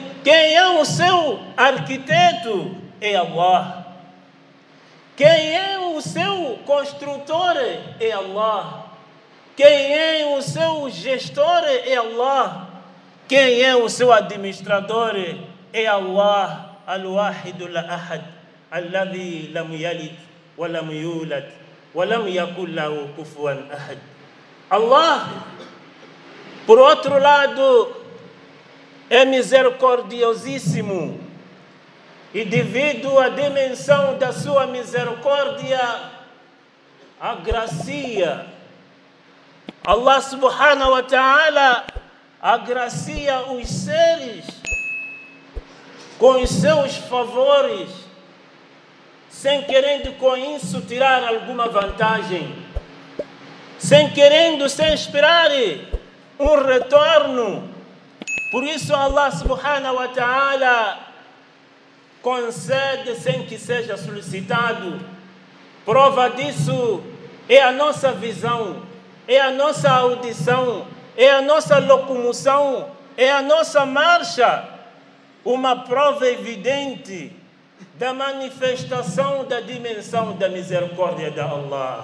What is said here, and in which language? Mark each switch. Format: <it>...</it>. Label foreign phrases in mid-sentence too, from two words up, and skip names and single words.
<pt>Quem é o seu arquiteto? É Allah. Quem é o seu construtor? É Allah. Quem é o seu gestor? É Allah. Quem é o seu administrador? É Allah.</pt> <ar>الواحد الأحد، الذي لم يلد ولم يولد ولم يكن له كفوا أحد.</ar> <pt>Allah, por outro lado, é misericordiosíssimo, e devido à dimensão da sua misericórdia, agracia.</pt> <ar>الله سبحانه وتعالى</ar> <pt>agracia os seres com os seus favores, sem querendo com isso tirar alguma vantagem, sem esperar um retorno. Por isso</pt> <ar>الله سبحانه وتعالى</ar> <pt>concede sem que seja solicitado, Prova disso é a nossa visão, é a nossa audição, é a nossa locomoção, é a nossa marcha. Uma prova evidente da manifestação da dimensão da misericórdia de Allah.</pt>